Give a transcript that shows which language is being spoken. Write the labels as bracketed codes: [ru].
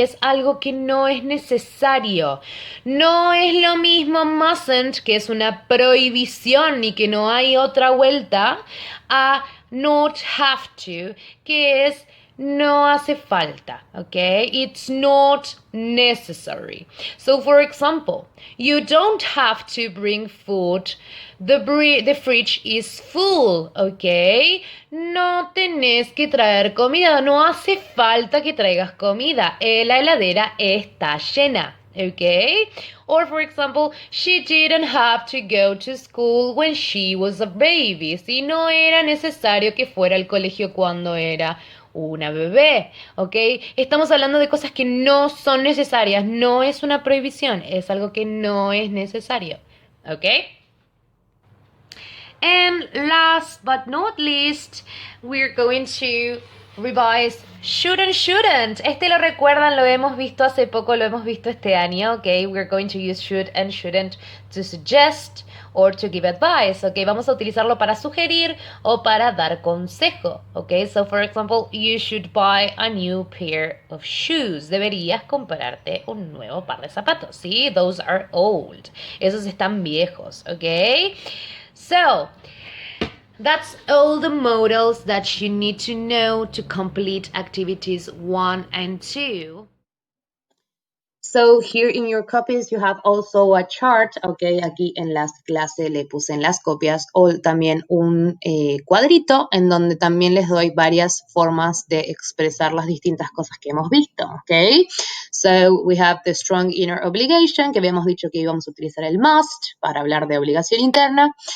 [es] Es algo que no es necesario. No es lo mismo mustn't, que es una prohibición y que no hay otra vuelta, a not have to, que es no hace falta, okay? [en] It's not necessary. So, for example, you don't have to bring food. The fridge is full, okay? [es] No tenés que traer comida. No hace falta que traigas comida. La heladera está llena. Okay? [en] Or for example, she didn't have to go to school when she was a baby. [es] Si no era necesario que fuera al colegio cuando era una bebé, ¿ok? Estamos hablando de cosas que no son necesarias, no es una prohibición, es algo que no es necesario, ¿ok? [en] And last but not least, we're going to revise should and shouldn't. [es] Este lo recuerdan, lo hemos visto hace poco, lo hemos visto este año, ¿ok? [en] We're going to use should and shouldn't to suggest or to give advice, ¿ok? [es] Vamos a utilizarlo para sugerir o para dar consejo, ¿ok? [en] So, for example, you should buy a new pair of shoes. [es] Deberías comprarte un nuevo par de zapatos, ¿sí? Those are old. Esos están viejos, ¿ok? [en] So, that's all the modals that you need to know to complete activities 1 and 2. So here in your copies you have also a chart, [es] okay, aquí en las clases le puse en las copias o también un cuadrito en donde también les doy varias formas de expresar las distintas cosas que hemos visto, okay. [en] So we have the strong inner obligation, [es] que habíamos dicho que íbamos a utilizar el must para hablar de obligación interna.